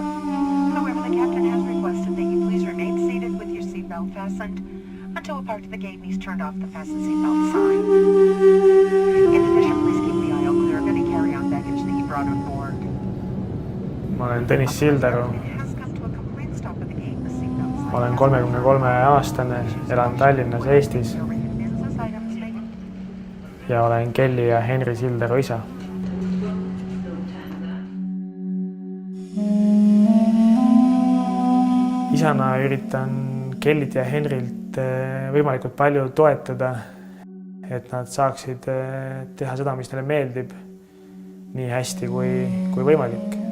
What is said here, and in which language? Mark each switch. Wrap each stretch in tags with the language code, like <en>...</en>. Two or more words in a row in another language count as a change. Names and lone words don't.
<en>However, the captain has requested that you please remain seated with your seatbelt fastened until a part of the gate and he's turned off the fasten seatbelt sign. In addition, please keep the aisle clear of any carry-on baggage that you brought on board.</en> <et>Ma olen Tõnis Sildaru.</et> <en>It has come to a complete stop at the gate. The seatbelt sign</en> <et>Olen 33-aastane, elan Tallinnas, Eestis ja olen Kelly ja Henri Sildaru isa. Isana üritan Kellit ja Henrilt võimalikult palju toetada, et nad saaksid teha seda, mis neile meeldib, nii hästi kui võimalik.</et>